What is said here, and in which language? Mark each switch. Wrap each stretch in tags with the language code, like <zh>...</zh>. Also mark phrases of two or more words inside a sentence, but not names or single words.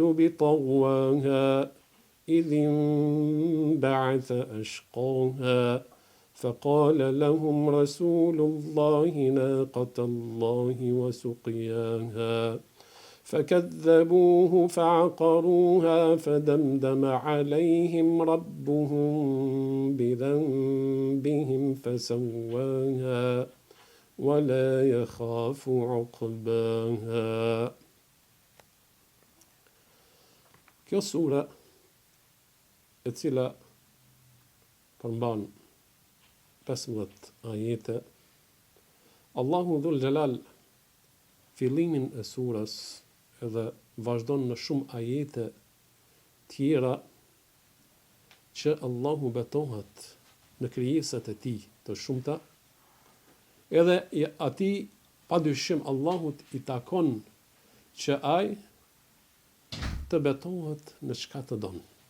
<ar>بطغواها إذ انبعث أشقاها فقال لهم رسول الله ناقة الله وسقياها فكذبوه فعقروها فدمدم عليهم ربهم بذنبهم فسواها ولا يخاف عقباها.</ar> <sq>Kjo sura e cila përmban 15 ajete, Allahu Dhul Gjelal fillimin e surës edhe vazhdon në shumë ajete tjera që Allahu betohet në krijesat e tij të shumta, edhe ati padyshim Allahut i takon që ai të betohet në çka të don.</sq>